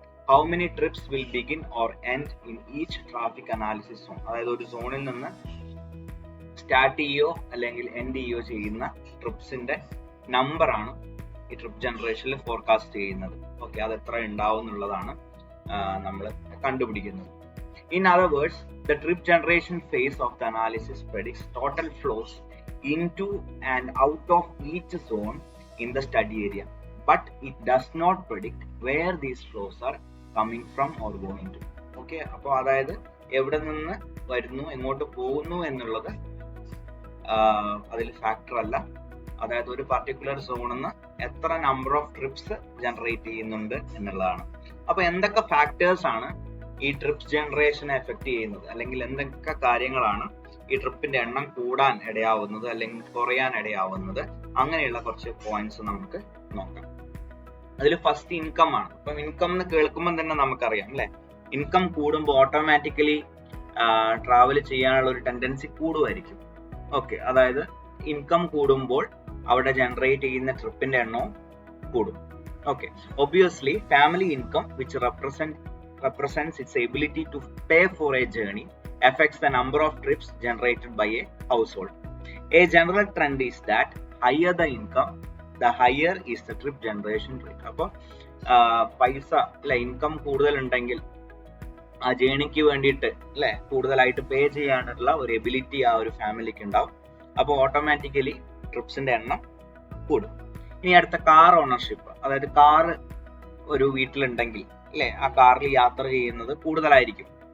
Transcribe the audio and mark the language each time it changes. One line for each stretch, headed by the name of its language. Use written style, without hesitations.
English: How many trips will begin or end in each traffic analysis zone.
Malayalam: അതായത് ഒരു സോണിൽ നിന്ന് സ്റ്റാർട്ട് ചെയ്യോ അല്ലെങ്കിൽ എൻഡ് ചെയ്യോ ചെയ്യുന്ന ട്രിപ്സിന്റെ നമ്പറാണ് ഈ ട്രിപ്പ് ജനറേഷനിൽ ഫോർകാസ്റ്റ് ചെയ്യുന്നത്. ഓക്കെ, അത് എത്ര ഉണ്ടാവും എന്നുള്ളതാണ് നമ്മൾ കണ്ടുപിടിക്കുന്നത്.
English: In other words, the trip generation phase of the analysis predicts total flows into and out of each zone in the study area, but it does not predict where these flows are coming from or going to.
Malayalam: Okay, അപ്പോൾ അതായത് എവിടെ നിന്ന് വരുന്നു എങ്ങോട്ട് പോകുന്നു എന്നുള്ളത് അതിൽ factor അല്ല. അതായത് ഒരു പർട്ടിക്കുലർ സോണിൽ നിന്ന് എത്ര നമ്പർ ഓഫ് ട്രിപ്സ് ജനറേറ്റ് ചെയ്യുന്നുണ്ട് എന്നുള്ളതാണ്. അപ്പൊ എന്തൊക്കെ ഫാക്ടേഴ്സ് ആണ് ഈ ട്രിപ്പ് ജനറേഷനെ എഫക്ട് ചെയ്യുന്നത്, അല്ലെങ്കിൽ എന്തൊക്കെ കാര്യങ്ങളാണ് ഈ ട്രിപ്പിന്റെ എണ്ണം കൂടാൻ ഇടയാവുന്നത് അല്ലെങ്കിൽ കുറയാൻ ഇടയാവുന്നത്, അങ്ങനെയുള്ള കുറച്ച് പോയിന്റ്സ് നമുക്ക് നോക്കാം. അതിൽ ഫസ്റ്റ് ഇൻകം ആണ്. അപ്പം ഇൻകം എന്ന് കേൾക്കുമ്പോൾ തന്നെ നമുക്കറിയാം അല്ലെ, ഇൻകം കൂടുമ്പോൾ ഓട്ടോമാറ്റിക്കലി ട്രാവൽ ചെയ്യാനുള്ള ഒരു ടെൻഡൻസി കൂടുമായിരിക്കും. ഓക്കെ, അതായത് ഇൻകം കൂടുമ്പോൾ അവിടെ ജനറേറ്റ് ചെയ്യുന്ന ട്രിപ്പിന്റെ എണ്ണവും കൂടും.
English: Okay, obviously family income which represents its ability to pay for a journey affects the number of trips generated by a household. A general trend is that higher the income, the higher is the trip generation rate.
Malayalam: അപ്പോൾ പൈസ അല്ലെ, income കൂടുതൽ ഉണ്ടെങ്കിൽ ആ ജേണിക്ക് വേണ്ടിയിട്ട് അല്ലെ കൂടുതലായിട്ട് പേ ചെയ്യാനുള്ള ഒരു എബിലിറ്റി ആ ഒരു ഫാമിലിക്ക് ഉണ്ടാവും. അപ്പോൾ ഓട്ടോമാറ്റിക്കലി ട്രിപ്സിന്റെ എണ്ണം കൂടും. ഇനി അടുത്ത കാർ ഓണർഷിപ്പ്, അതായത് കാർ ഒരു വീട്ടിലുണ്ടെങ്കിൽ അല്ലെ ആ കാറിൽ യാത്ര ചെയ്യുന്നത് കൂടുതലായിരിക്കും.